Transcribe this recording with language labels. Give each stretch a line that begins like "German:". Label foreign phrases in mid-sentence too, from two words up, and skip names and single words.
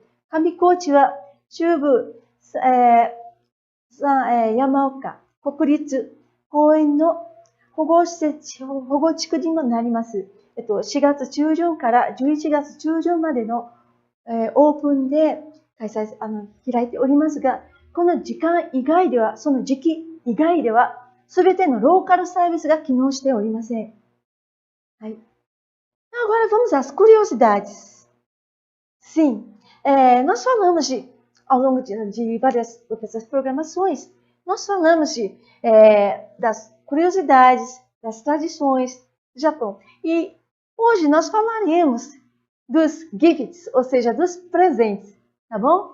Japanese: 上高地は中部、山岡国立公園の保護地区にもなります。4月中旬から11月中旬までの、オープンで開いておりますが、この時間以外では、その時期以外では、すべてのローカルサービスが機能しておりません。
Portuguese: はい。Agora vamos às curiosidades. Sim, nós falamos ao longo de várias dessas programações, nós falamos das curiosidades, das tradições do Japão. E hoje nós falaremos dos gifts, ou seja, dos presentes, tá bom?